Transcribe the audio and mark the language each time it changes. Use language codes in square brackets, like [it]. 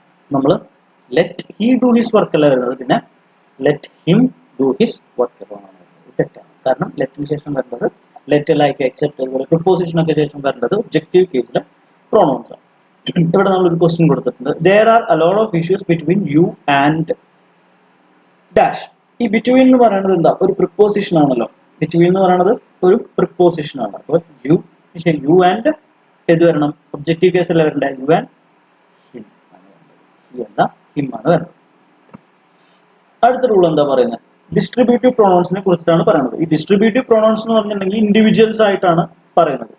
[ml] നമ്മൾ [en] let he do his work [ml] അല്ല വരുന്നത്, പിന്നെ [en] let him do his work alone [ml] ആണ്. തെറ്റാണ്. കാരണം ലെറ്റിന് ശേഷം വരുന്നത് ലെറ്റ്, ലൈക്ക്, എക്സെപ്റ്റ് അതുപോലെ പ്രിപ്പോസിഷനൊക്കെ ശേഷം വരേണ്ടത് ഒബ്ജക്റ്റീവ് കേസിലെ പ്രോണൗൺസ് ആണ്. ഇവിടെ നമ്മളൊരു ക്വസ്റ്റ്യൻ കൊടുത്തിട്ടുണ്ട്. [en] there are a lot of issues between you and dash. [ml] ഈ ബിറ്റ്വീൻ എന്ന് പറയുന്നത് എന്താ? ഒരു പ്രിപ്പോസിഷൻ ആണല്ലോ. ബിറ്റ്വീൻ എന്ന് പറയുന്നത് ഒരു പ്രിപ്പോസിഷൻ ആണ്. അപ്പോൾ യു ആൻഡ് ഏത് വരണം? ഒബ്ജക്റ്റീവ് കേസിൽ വരണ്ടേ? യു ആൻഡ് ഹിം ആണ് വരുന്നത്. ഹി അല്ല, ഹിം ആണ് വരുന്നത്. അടുത്ത റൂൾ എന്താ പറയുന്നത്? ഡിസ്ട്രിബ്യൂട്ടീവ് പ്രൊണൗൺസിനെ കുറിച്ചിട്ടാണ് പറയുന്നത്. ഈ ഡിസ്ട്രിബ്യൂട്ടീവ് പ്രൊണൗൺസ് എന്ന് പറഞ്ഞിട്ടുണ്ടെങ്കിൽ ഇൻഡിവിജ്വൽസ് ആയിട്ടാണ് പറയുന്നത്.